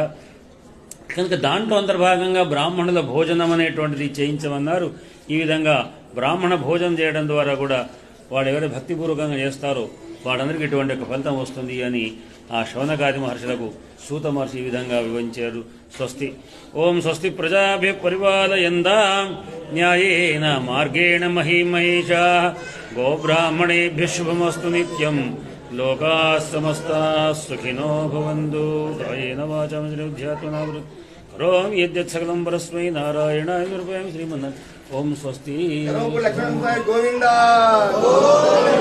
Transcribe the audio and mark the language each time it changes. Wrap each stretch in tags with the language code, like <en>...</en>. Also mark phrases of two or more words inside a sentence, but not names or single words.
<te>కనుక దాంట్లో అంతర్భాగంగా బ్రాహ్మణుల భోజనం అనేటువంటిది చేయించమన్నారు. ఈ విధంగా బ్రాహ్మణ భోజనం చేయడం ద్వారా కూడా వాడు ఎవరైతే భక్తిపూర్వకంగా చేస్తారో వాడందరికీ ఇటువంటి ఒక ఫలితం వస్తుంది అని ఆ శౌనకాది మహర్షులకు సూత మహర్షి ఈ విధంగా వివరించారు.</te> <sa>స్వస్తి. ఓం స్వస్తి ప్రజాభ్య పరిపాలయంతాం న్యాయేన మార్గేణ మహీమహేషా గోబ్రాహ్మణేభ్య శుభమస్తు నిత్యం. లోకాః సమస్తాః సుఖినో భవంతు. కాయేన వాచా మనసేంద్రియాత్మనా కరోమి యద్యత్ సకలం పరస్మై నారాయణాయ సమర్పయామి. శ్రీమన్నారాయణ. ఓం స్వస్తి. గోవిందా.</sa>